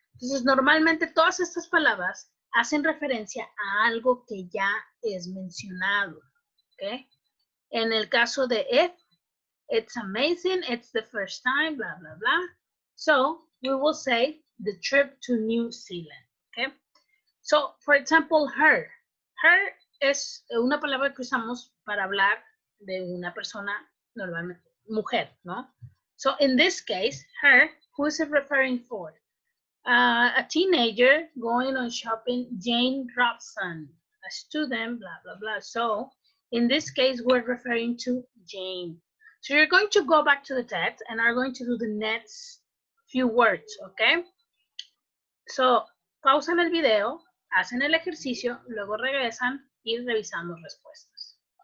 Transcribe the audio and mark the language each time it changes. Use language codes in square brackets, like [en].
[es] Entonces, normalmente todas estas palabras hacen referencia a algo que ya es mencionado, okay? En el caso de [en] it, it's amazing, it's the first time, blah, blah, blah. So, we will say the trip to New Zealand, okay? So, for example, her. [es] Her es una palabra que usamos para hablar de una persona, normalmente, mujer, ¿no? [en] So, in this case, her, who is it referring for? A teenager going on shopping, Jane Robson. A student, blah, blah, blah. So, in this case, we're referring to Jane. So, you're going to go back to the text and are going to do the next few words, okay? [es] So, pausan el video, hacen el ejercicio, luego regresan y revisamos respuestas.